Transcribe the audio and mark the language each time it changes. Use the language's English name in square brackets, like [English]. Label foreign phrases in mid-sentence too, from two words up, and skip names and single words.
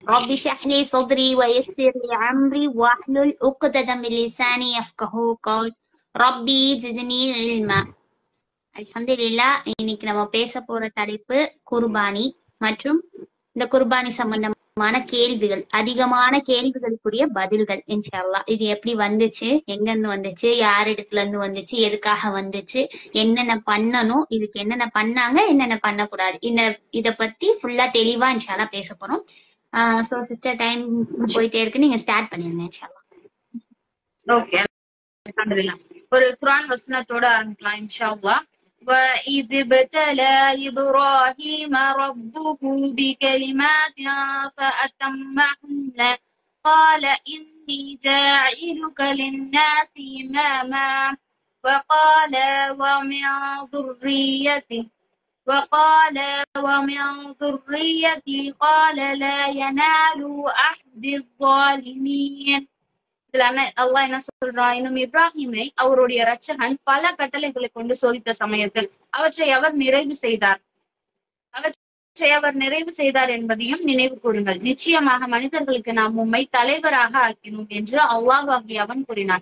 [Arabic] رب اشرح لي صدري ويسر لي عمري واحلل عقدة من لساني يفقهوا قول ربي زدني علما. [Tamil] அல்ஹம்துலில்லாஹ். இன்னைக்கு நம்ம பேச போற தலைப்பு குர்பானி மற்றும் இந்த குர்பானி சம்பந்தமான கேள்விகள், அதிகமான கேள்விகளுக்குரிய பதில்கள் [Arabic] إن شاء الله. [Tamil] இது எப்படி வந்துச்சு, எங்க இருந்து வந்துச்சு, யார் இடத்துல இருந்து வந்துச்சு, எதுக்காக வந்துச்சு, என்னென்ன பண்ணணும், இதுக்கு என்னென்ன பண்ணாங்க, என்னென்ன பண்ணக்கூடாது, இத பத்தி ஃபுல்லா தெளிவா [Arabic] إن شاء الله [Tamil] பேச போறோம். [English] so sister, [Tamil] டைம் போயிட்டே இருக்கு, நீங்க ஸ்டார்ட் பண்ணிருங்க [Arabic] إن شاء الله. [Tamil] ஓகே, அல்ஹம்துலில்லாஹ். ஒரு குர்ஆன் வசனத்தோட ஆரம்பிக்கலாம் [Arabic] إن شاء الله. وَإِذِ ابْتَلَى إِبْرَاهِيمَ رَبُّهُ بِكَلِمَاتٍ فَأَتَمَّهُنَّ قَالَ إِنِّي جَاعِلُكَ لِلنَّاسِ إِمَامًا وَقَالَ وَمِن ذُرِّيَّتِي قَالَ لَا يَنَالُ عَهْدِ الظَّالِمِينَ. [Tamil] அல்லாஹ் என்ன சொல்றான், இன்னும் இப்ராஹிமை அவருடைய இரட்சகன் பல கட்டளைகளை கொண்டு சோதித்த சமயத்தில் அவற்றை அவர் நிறைவு செய்தார் என்பதையும் நினைவு கூறுங்கள். நிச்சயமாக மனிதர்களுக்கு நாம் உம்மை தலைவராக ஆக்கினோம் என்று அல்லாஹ் அவன் கூறினான்.